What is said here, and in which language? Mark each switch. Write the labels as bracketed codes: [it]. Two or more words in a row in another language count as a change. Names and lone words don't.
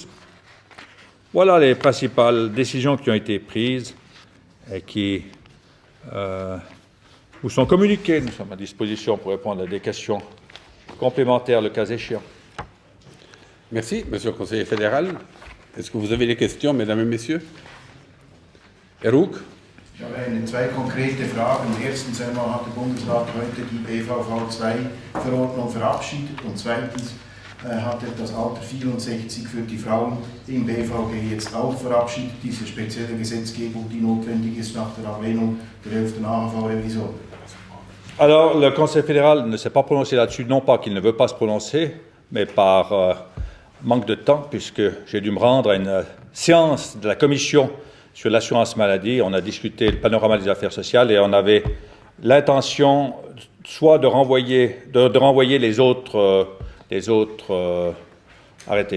[fr] Voilà les principales décisions qui ont été prises et qui vous sont communiquées. Nous sommes à disposition pour répondre à des questions complémentaires le cas échéant. Merci, Monsieur le Conseiller fédéral. Est-ce que vous avez des questions, mesdames et messieurs? [de] Herr Rug? Ich habe zwei konkrete Fragen. Erstens einmal hat der Bundesrat heute die BVV-2-Verordnung verabschiedet und zweitens hat er das Alter 64 für die Frauen im BVG jetzt auch verabschiedet, diese spezielle Gesetzgebung, die notwendig ist nach der Ablehnung der 11. AHV-Revision. [fr] Alors, le Conseil fédéral ne s'est pas prononcé là-dessus, non pas qu'il ne veut pas se prononcer, mais par manque de temps, puisque j'ai dû me rendre à une séance de la commission sur l'assurance maladie. On a discuté le panorama des affaires sociales et on avait l'intention soit de renvoyer les autres arrêtés.